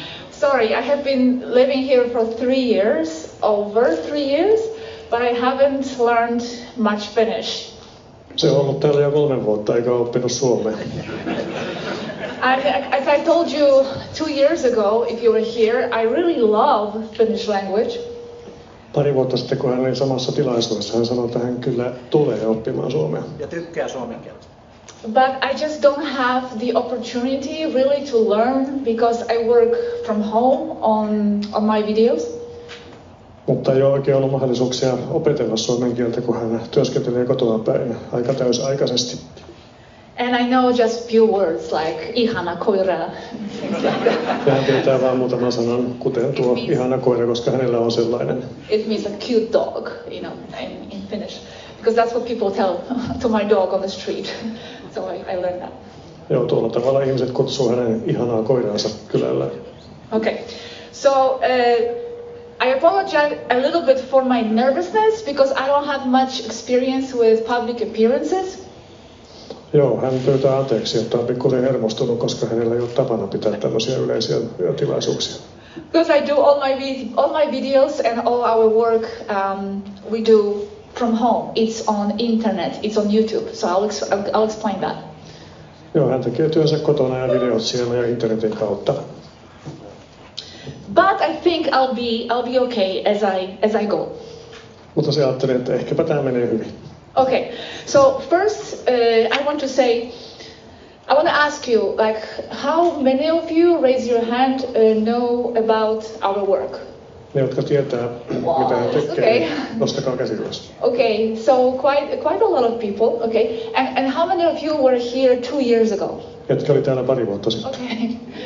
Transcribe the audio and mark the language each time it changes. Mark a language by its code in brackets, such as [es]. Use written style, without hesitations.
[en] Sorry, I have been living here for 3 years, over 3 years, but I haven't learned much Finnish. [fi] Se on ollut täällä jo 3 vuotta, eikä ole oppinut suomea. [en] As I told you 2 years ago, if you were here, I really love Finnish language. [fi] Pari vuotta sitten, kun hän oli samassa tilaisuudessa, hän sanoi, että hän kyllä tulee oppimaan suomea. Ja tykkää suomen kielestä. [en] But I just don't have the opportunity really to learn because I work from home on my videos. [fi] Mutta ei ole oikein ollut mahdollisuuksia opetella suomen kieltä, kun hän työskentelee kotoa päin aika täysaikaisesti. [en] And I know just few words like [fi] ihana koira. Ja hän tietää vain muutaman sanan, kuten tuo ihana koira, koska hänellä on sellainen. [en] It means a cute dog, you know, in Finnish. Because that's what people tell to my dog on the street. So I learned that. [fi] Joo, tuolla tavalla ihmiset kutsuu hänen ihanaa koiraansa kylällä. [en] Okay, so I apologize a little bit for my nervousness because I don't have much experience with public appearances. [fi] Joo, hän pyytää anteeksi, että on pikkuisen hermostunut, koska hänellä ei ole tapana pitää tämmöisiä yleisiä tilaisuuksia. [en] Because I do all my videos and all our work we do from home. It's on internet, it's on YouTube, so I'll explain that. [fi] Joo, hän tekee työnsä kotona ja videot siellä ja internetin kautta. [en] But I think I'll be okay as I go. [fi] Mutta se ajattelee, että ehkäpä tämä menee hyvin. [en] Okay, so first I want to ask you, like, how many of you raise your hand know about our work? [fi] Ne, jotka tietää, mitä hän tekee, nostakaa käsi ylös. [en] Okay, so quite a lot of people. Okay, and how many of you were here 2 years ago? [fi] Ketkä oli täällä pari vuotta sitten?